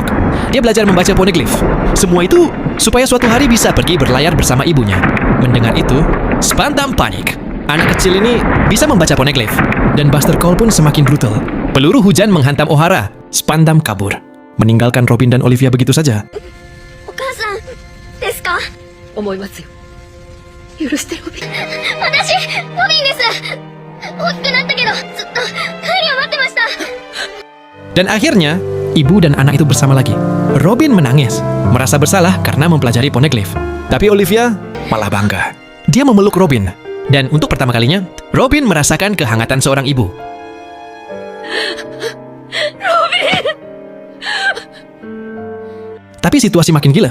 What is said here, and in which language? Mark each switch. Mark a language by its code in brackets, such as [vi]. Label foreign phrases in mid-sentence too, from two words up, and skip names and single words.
[id] Dia belajar membaca poneglyph. Semua itu supaya suatu hari bisa pergi berlayar bersama ibunya. Mendengar itu, Spandam panik. Anak kecil ini bisa membaca poneglyph. Dan Buster Call pun semakin brutal. Peluru hujan menghantam O'Hara. Spandam kabur, meninggalkan Robin dan Olivia begitu saja. [ja] お母さんですか？思いますよ。許してロビン。私ロビンです。大きくなったけどずっと帰りを待ってました。 [id] Dan akhirnya, ibu dan anak itu bersama lagi. Robin menangis, merasa bersalah karena mempelajari poneglyph. Tapi Olivia malah bangga. Dia memeluk Robin. Dan untuk pertama kalinya, Robin merasakan kehangatan seorang ibu. Tapi situasi makin gila.